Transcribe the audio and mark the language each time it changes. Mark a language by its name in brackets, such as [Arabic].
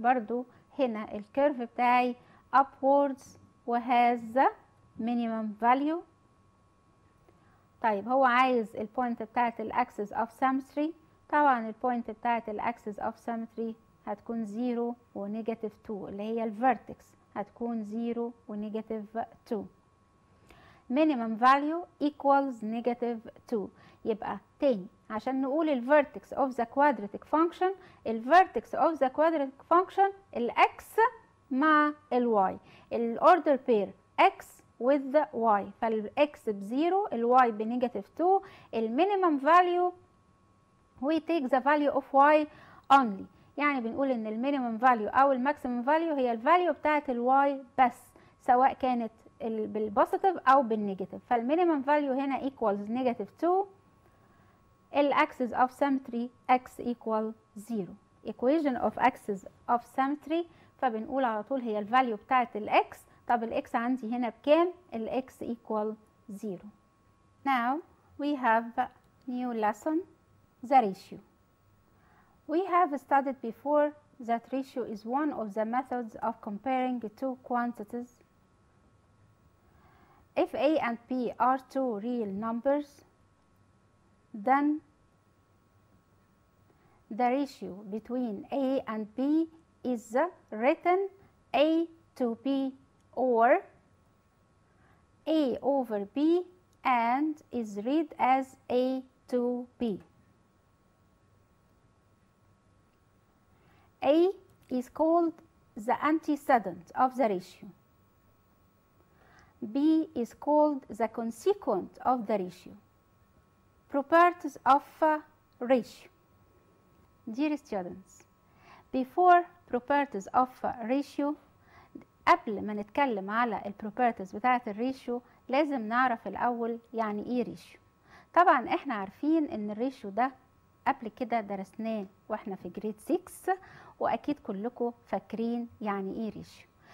[Arabic] برضو هنا الكيرف بتاعي upwards وهاز minimum value. طيب هو عايز البوينت بتاعت الاكسس اوف سيمتري. طبعا البوينت بتاعت الاكسس اوف سيمتري هتكون 0 ونيجاتيف 2 اللي هي الفيرتكس هتكون 0 ونيجاتيف 2. [English] minimum value equals negative 2. [Arabic] يبقى تاني عشان نقول الفيرتكس اوف ذا كوادراتيك فانكشن، الفيرتكس اوف ذا كوادراتيك فانكشن الاكس مع الواي، الاوردر بير x with y، فالاكس بزيرو الواي بنيجاتيف 2. [English] المينيمم value we take the value of y only. [Arabic] يعني بنقول ان المينيمم فاليو او الماكسيمم فاليو هي الفاليو بتاعت الواي بس، سواء كانت بالبوزيتيف او بالنيجاتيف. فالمينيمم فاليو هنا equals نيجاتيف 2. [English] الاكسس of symmetry x equal 0. equation of axis of symmetry [Arabic] فبنقول على طول هي [English] الفاليو [Arabic] بتاعت [English] الاكس. [Arabic] طب الاكس عندي هنا بكام؟ الاكس [English] equal 0. Now we have new lesson, the ratio. We have studied before that ratio is one of the methods of comparing two quantities. If a and b are two real numbers, then the ratio between a and b is written a to b or a over b and is read as a to b. A is called the antecedent of the ratio. B is called the consequent of the ratio. Properties of ratio. Dear students, before properties of ratio، [Arabic] قبل ما نتكلم على البروبرتيز بتاعة الريشيو لازم نعرف الأول يعني إيه ريشيو. طبعا إحنا عارفين إن الريشيو ده قبل كده درسناه وإحنا في جريد 6، وأكيد كلكم فاكرين يعني إيه ريشيو.